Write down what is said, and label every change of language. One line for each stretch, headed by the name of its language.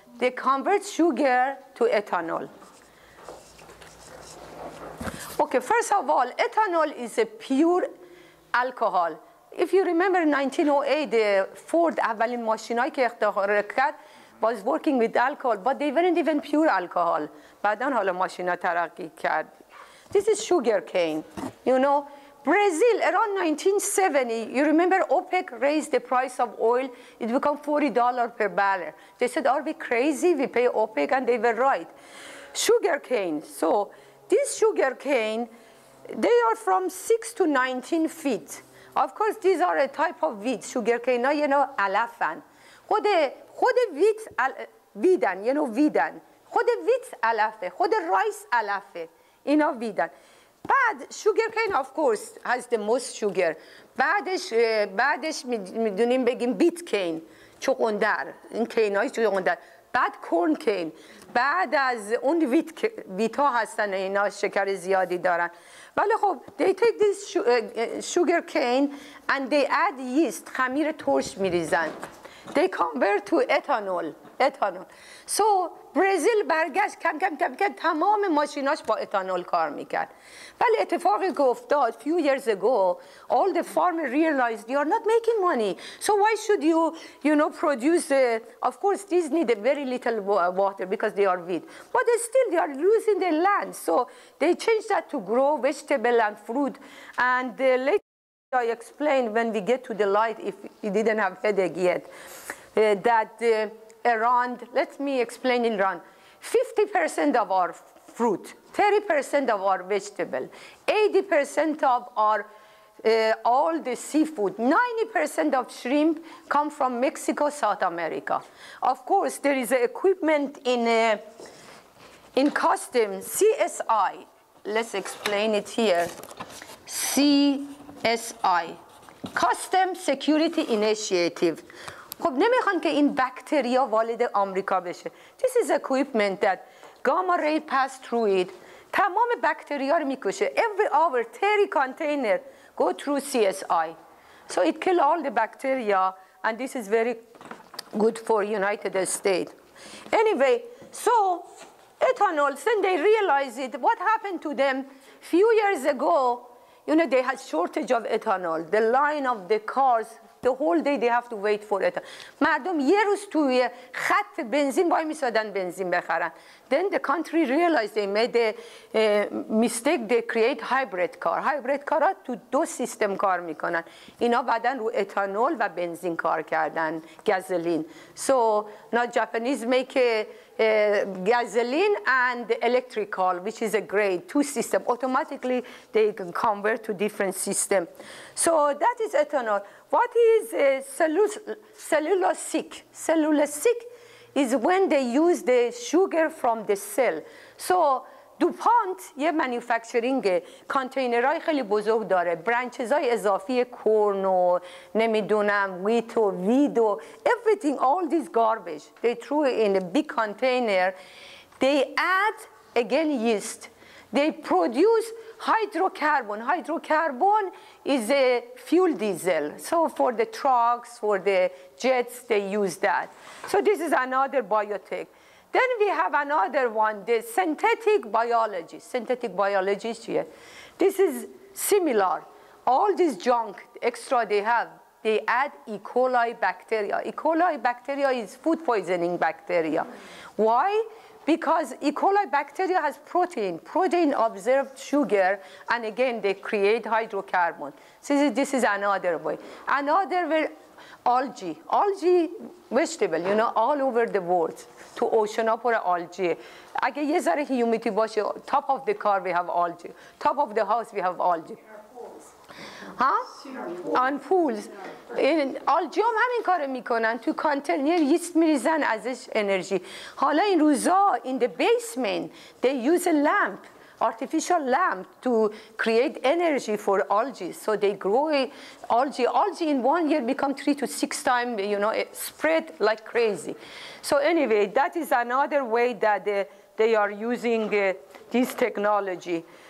English: They convert sugar to ethanol. Okay, first of all, ethanol is a pure alcohol. If you remember 1908, the Ford
Persian: اولین ماشینایی که اختراع کرد
English: was working with alcohol, but they weren't even pure alcohol.
Persian: بعداً حالا ماشینا ترقی کرد.
English: This is sugar cane, you know. Brazil, around 1970, you remember OPEC raised the price of oil, it became $40 per barrel. They said, are we crazy? We pay OPEC, and they were right. Sugar cane. So this sugar cane, they are from 6 to 19 feet. Of course, these are a type of wheat, sugar cane, you know, علفن.
Persian: خود wheat ویدن,
English: you know,
Persian: ویدن. خود wheat علفه, خود rice علفه. اینا ویدن. بعد
English: sugar cane of course has the most sugar.
Persian: بعدش میدونیم بگیم بیت کین چغندر این کینای چغندر بعد کورن کین بعد از اون ویت ها هستن اینا شکر زیادی دارن ولی خب
English: they take this sugar cane and they add yeast
Persian: خمیر ترش میریزن
English: they convert to ethanol so
Persian: برزیل برگشت کم کم کم کم تمام ماشیناش با اتانول کار میکرد.
English: ولی اتفاقی که افتاد few years ago all the farmers realized you are not making money, so why should you know produce of course these need a very little water because they are wheat, but still they are losing their land, so they changed that to grow vegetable and fruit. And later I explained when we get to the light, if you didn't have headache yet, that Iran, let me explain in Iran, 50% of our fruit, 30% of our vegetable, 80% of our all the seafood, 90% of shrimp come from Mexico, South America. Of course, there is equipment in customs, CSI. Let's explain it here. CSI, Custom Security Initiative.
Persian: خب نمیخوان که این بکتریا وارد آمریکا بشه.
English: This is equipment that gamma ray pass through it.
Persian: تمام بکتریا رو میکشه.
English: Every hour 30 container go through CSI. So it kill all the bacteria, and this is very good for United States. Anyway, so ethanol, then they realized it. What happened to them? Few years ago, you know, they had shortage of ethanol. The line of the cars, the whole day they have to wait for it.
Persian: مردم یه روز توی خط بنزین وای میسادن بنزین بخرن.
English: Then the country realized they made a mistake. They create hybrid car.
Persian: Hybrid car ها تو دو سیستم کار میکنن. اینا بعدن رو اتانول و بنزین کار کردن.
English: gasoline. So now Japanese make gasoline and electrical, which is a great two system. Automatically they can convert to different system. So that is ethanol. What is cellulosic? Cellulosic is when they use the sugar from the cell.
Persian: So دوپانت یه منیفکچرینگ کانتینرهای خیلی بزرگ داره، برانچز های اضافی کورن و نمیدونم ویت و وید و
English: everything, all this garbage they threw it in a big container. They add again yeast. They produce hydrocarbon. Hydrocarbon is a fuel diesel. So for the trucks, for the jets, they use that. So this is another biotech. Then we have another one, the synthetic biology. Synthetic biology is here. This is similar. All this junk extra they have, they add E. coli bacteria. E. coli bacteria is food poisoning bacteria. Why? Because E. coli bacteria has protein. Protein absorbs sugar, and again, they create hydrocarbon. So this is another way. Another way, algae. Algae vegetable, you know, all over the world. To ocean
Persian: ها پر
English: algae.
Persian: اگه یه ذره
English: humidity
Persian: باشه,
English: top of the car we have algae. Top of the house we have algae. On pools.
Persian: algae هم همین کار میکنن. تو کانتینر یست میریزن ازش انرژی. حالا این روزا
English: in the basement they use a lamp, artificial lamp to create energy for algae. So they grow algae. Algae in 1 year become 3 to 6 times, you know, spread like crazy. So anyway, that is another way that they are using this technology.